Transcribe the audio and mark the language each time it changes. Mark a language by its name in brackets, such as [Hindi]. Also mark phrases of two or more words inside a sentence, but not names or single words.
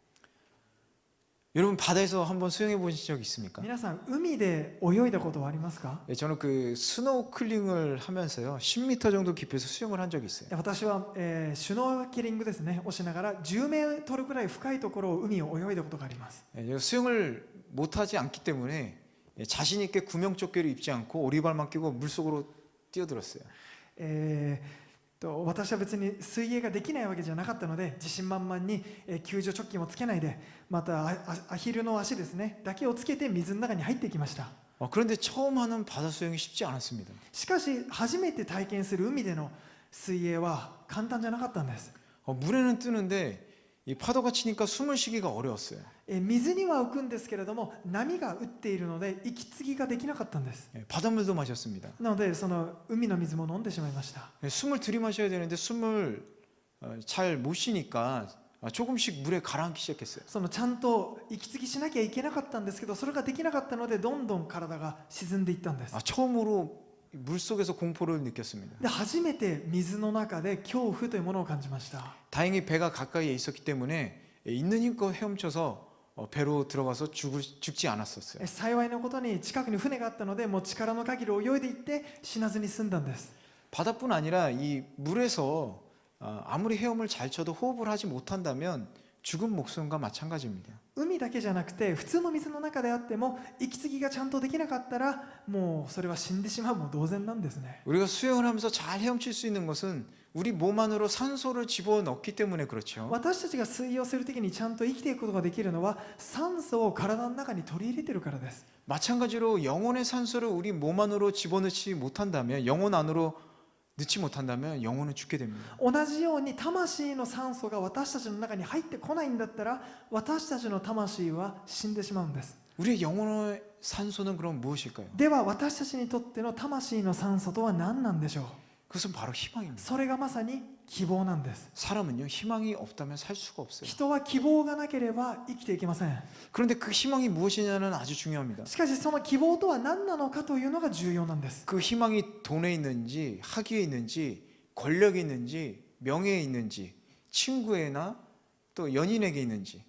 [Korean] 여러분 바다에서 한번 수영해 보신 적 있습니까? [Japanese] 皆さん海で泳いだことはありますか？ [Korean] 예, 저는 그 스노클링을 하면서요 10m 정도 깊이에서 수영을 한 적이 있어요. [Japanese] 私は、シュノーケリングですねをしながら10メートルくらい深いところを海を泳いだことがあります。 [Korean] 예, 제가 수영을 못하지 않기 때문에 자신 있게 구명조끼를 입지 않고 오리발만 끼고 물속으로 뛰어들었어요. [Japanese] 私は別に水泳ができないわけじゃなかったので自信満々に救助チョッキもつけないでまたアヒルの足ですねだけをつけて水の中に入っていきました。 [Korean] 그런데 처음 하는 바다 수영이 쉽지 않았습니다. [Japanese] しかし初めて体験する海での水泳は簡単じゃなかったんです。 [Korean] 물에는 뜨는데 이 파도가 치니까 숨을 쉬기가 어려웠어요. [Japanese] 水には浮くんですけれども波が打っているので息継ぎができなかったんです。 [Korean] 바닷물도 마셨습니다. [Japanese] なのでその海の水も飲んでしまいました。 [Korean] 숨을 들이마셔야 되는데 숨을 잘 못 쉬니까 조금씩 물에 가라앉기 시작했어요. [Japanese] そのちゃんと息継ぎしなきゃいけなかったんですけどそれができなかったのでどんどん体が沈んでいったんです。 [Korean] 처음으로 물속에서 공포를 느꼈습니다. [Japanese] で初めて水の中で恐怖というものを感じました。 [Korean] 다행히 배가 가까이에 있었기 때문에 있는 힘껏 헤엄쳐서 배로 들어가서 죽지 않았었어요. [Japanese] 幸いなことに近くに船があったのでもう力の限り泳いでいって死なずに済んだんです。 [Korean] 바다뿐 아니라 이 물에서 아무리 헤엄을 잘 쳐도 호흡을 하지 못한다면 죽은 목숨과 마찬가지입니다. [Japanese] 海だけじゃなくて普通の水の中であっても息継ぎがちゃんとできなかったらもうそれは死んでしまうも同然なんですね。 [Korean] 우리가 수영을 하면서 잘 헤엄칠 수 있는 것은 우리 몸 안으로 산소를 집어넣기 때문에 그렇죠. [Japanese] 私たちが水泳をするときにちゃんと生きていくことができるのは酸素を体の中に取り入れてるからです。 [Korean] 마찬가지로 영혼의 산소를 우리 몸 안으로 집어넣지 못한다면, 영혼 안으로 넣지 못한다면 영혼은 죽게 됩니다. [Japanese] 同じように魂の酸素が私たちの中に入ってこないんだったら私たちの魂は死んでしまうんです。 [Korean] 우리의 영혼의 산소는 그럼 무엇일까요? [Japanese] では私たちにとっての魂の酸素とは何なんでしょう。 [Korean] 그것은 바로 희망입니다. [Japanese] それがまさに希望なんです。 [Korean] 사람은요, 희망이 없다면 살 수가 없어요. [Japanese] 人は希望がなければ生きていけません。 [Korean] 그런데 그 희망이 무엇이냐는 아주 중요합니다. [Japanese] しかしその希望とは何なのかというのが重要なんです。 [Korean] 그 희망이 돈에 있는지, 학위에 있는지, 권력에 있는지, 명예에 있는지, 친구에나 또 연인에게 있는지,